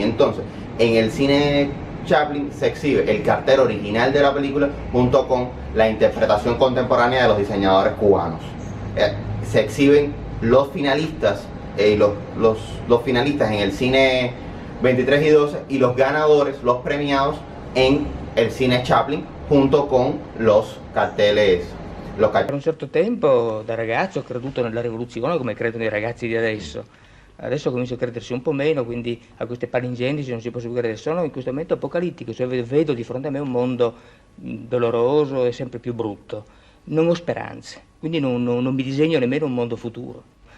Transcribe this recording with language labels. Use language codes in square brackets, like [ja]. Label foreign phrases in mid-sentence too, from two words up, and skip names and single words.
[es] Entonces, en el cine Chaplin se exhibe el cartel original de la película junto con la interpretación contemporánea de los diseñadores cubanos. Se exhiben los finalistas, los finalistas en el cine 23 y 12 y los ganadores, los premiados en el cine Chaplin, junto con los carteles. [it] Per un certo tempo da ragazzo ho creduto nella rivoluzione come credono i ragazzi di adesso. Adesso comincio a crederci un po' meno, quindi a queste palingendici non si può più credere. Sono in questo momento apocalittico, cioè vedo di fronte a me un mondo doloroso e sempre più brutto. Non ho speranze, quindi non mi disegno nemmeno un mondo futuro.